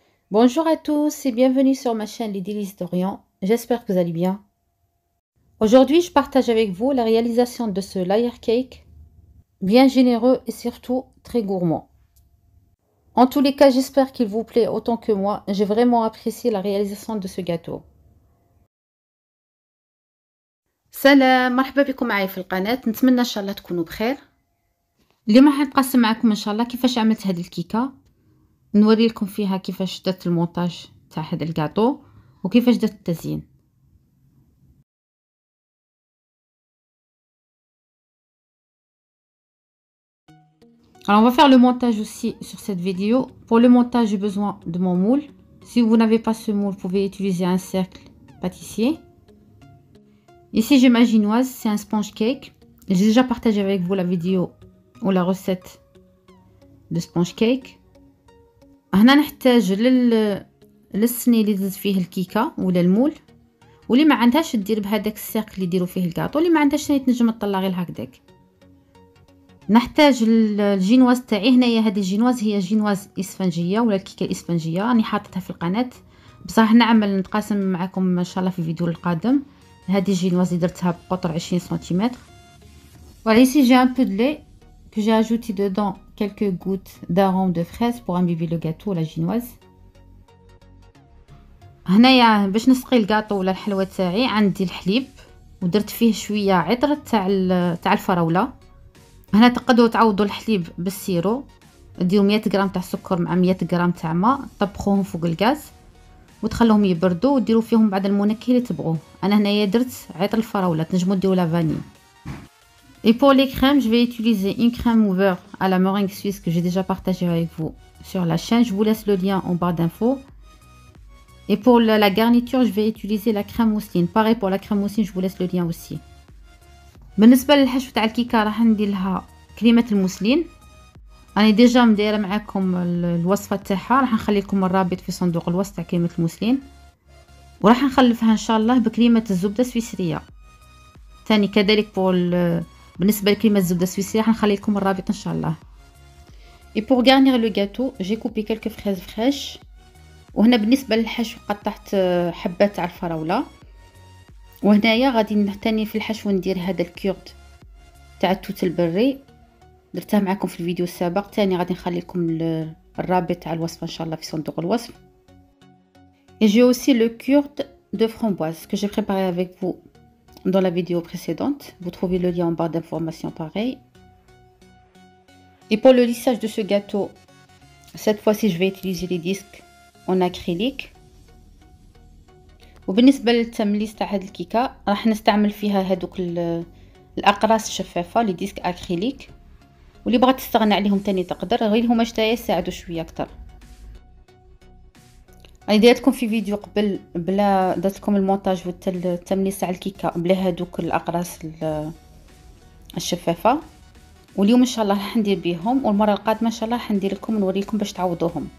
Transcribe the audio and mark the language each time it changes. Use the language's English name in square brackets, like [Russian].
[French] Bonjour à tous et bienvenue sur ma chaîne Les Délices d'Orient. J'espère que vous allez bien. Aujourd'hui, je partage avec vous la réalisation de ce layer cake, bien généreux et surtout très gourmand. En tous les cas, j'espère qu'il vous plaît autant que moi. J'ai vraiment apprécié la réalisation de ce gâteau. [Arabic] سلام، مرحبا بكم معايا في القناة. نتمنى ان شاء الله تكونوا بخير. اليوم راح نقسم معكم ان شاء الله كيفاش عملت هذه الكيكه، نوري لكم فيها كيفاش درت المونتاج تاع هذا الكاطو وكيفاش درت التزيين. [French] Alors on va faire le montage aussi sur cette vidéo. Pour le montage, j'ai besoin de mon moule. Si vous n'avez pas ce moule, vous pouvez utiliser un cercle pâtissier. Ici j'ai ma ginoise, c'est un sponge cake. J'ai déjà partagé avec vous la vidéo ou la recette de sponge cake. [Arabic] هنا نحتاج للصني اللي دزت فيه الكيكه ولا المول، واللي ما عندهاش دير بهذاك السيركل اللي يديروا فيه الكاطو، اللي ما عندهاش تنجم تطلع غير هكذاك. نحتاج الجينواز تاعي. هنايا هذه الجينواز هي جينواز اسفنجيه ولا الكيكه الاسفنجيه، راني حاطتها في القناه، بصح نعمل نتقاسم معكم ان شاء الله في الفيديو القادم. هذه الجينواز اللي درتها بقطر 20 سنتيمتر. [French] Voilà, ici j'ai un peu de lait que j'ai ajouté dedans quelques gouttes d'arôme de fraise pour imbiber le gâteau, la génoise. [Arabic] هنايا باش نسقي الكاطو ولا الحلوى تاعي عندي الحليب ودرت فيه شويه عطر تاع الفراوله. هنا تقدروا تعوضوا الحليب بالسيرو، ديروا 100 غرام تاع سكر مع 100 غرام تاع ماء، طبخوهم فوق الغاز وتخلوهم يبردوا وديروا فيهم بعد المنكه اللي تبغوه. انا هنايا درت عطر الفراوله، تنجموا ديروا لا فاني. [French] Et pour les crèmes, je vais utiliser une crème au beurre à la meringue suisse que j'ai déjà partagée avec vous sur la chaîne. Je vous laisse le lien en barre d'infos. Et pour la garniture, je vais utiliser la crème mousseline. Pareil pour la crème mousseline, je vous laisse le lien aussi. [Arabic] بالنسبه للحشو تاع الكيكه راح ندير لها كريمه الموسلين. راني ديجا مدايره معكم الوصفه تاعها، راح نخلي لكم الرابط في صندوق الوصف تاع كريمه الموسلين، وراح نخلفها ان شاء الله بكريمه الزبده السويسريه. ثاني كذلك بالنسبه لكريمه الزبده السويسريه راح نخلي لكم الرابط ان شاء الله. [French] Et pour garnir le gâteau, j'ai coupé quelques fraises fraîches. [Arabic] وهنا بالنسبه للحشو قطعت حبات تاع الفراوله. وهنايا غادي نهتني في الحشو ندير هذا الكيورد تاع التوت البري، درتها معكم في الفيديو السابق. تاني غادي نخلي لكم الرابط تاع الوصفه ان شاء الله في صندوق الوصف. [French] Et j'ai aussi le curd de framboise que j'ai préparé avec vous dans la vidéo précédente. Vous trouvez le lien en barre d'informations pareil. Et pour le lissage de ce gâteau, cette fois-ci je vais utiliser les disques en acrylique. [Arabic] وبالنسبه للتمليس تاع هاد الكيكه راح نستعمل فيها هادوك الاقراص الشفافه لي ديسك اكريليك، واللي بغات تستغنى عليهم تاني تقدر، غير هما شتايا يساعدوا شويه اكثر. راني دايره لكم في فيديو قبل بلا درت لكم المونتاج والتمليس تاع الكيكه بلا هادوك الاقراص الشفافه، واليوم ان شاء الله راح ندير بيهم، والمره القادمه ان شاء الله راح ندير لكم نوري لكم باش تعوضوهم.